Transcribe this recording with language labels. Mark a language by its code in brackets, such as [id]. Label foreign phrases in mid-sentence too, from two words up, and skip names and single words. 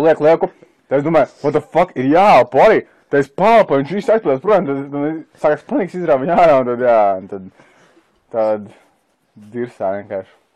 [lv] Tad es domāju, [en] what the fuck, [lv] ir jāelpo arī. Tad es pālpoju, viņš viss aizpildās, protams, tad sākās panikas izrāva viņa ārā, un tad dirsā vienkārši.